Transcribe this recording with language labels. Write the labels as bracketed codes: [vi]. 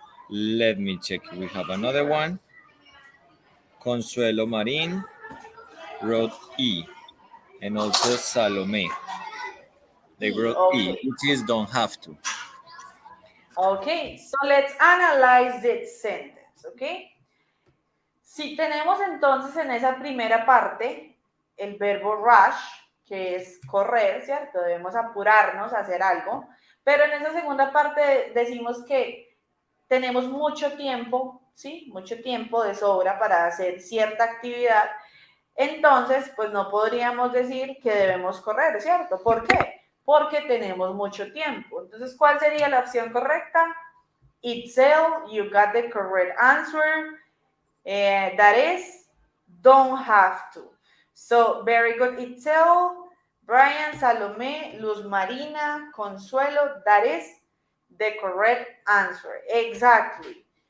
[en] Let me check if we have another one. Consuelo Marin wrote E, and also Salome. They wrote E, Okay. which is don't have to. Okay, so let's analyze this sentence, okay? [es] Si tenemos entonces en esa primera parte el verbo rush, que es correr, ¿cierto? Debemos apurarnos a hacer algo, pero en esa segunda parte decimos que tenemos mucho tiempo, ¿sí? Mucho tiempo de sobra para hacer cierta actividad, entonces, pues no podríamos decir que debemos correr, ¿cierto? ¿Por qué? Porque tenemos mucho tiempo. Entonces, ¿cuál sería la opción correcta? [en] Itzel, you got the correct answer. That is, don't have to. So, very good, Itzel, Brian, Salome, Luz Marina, Consuelo, that is the correct answer. Exactly.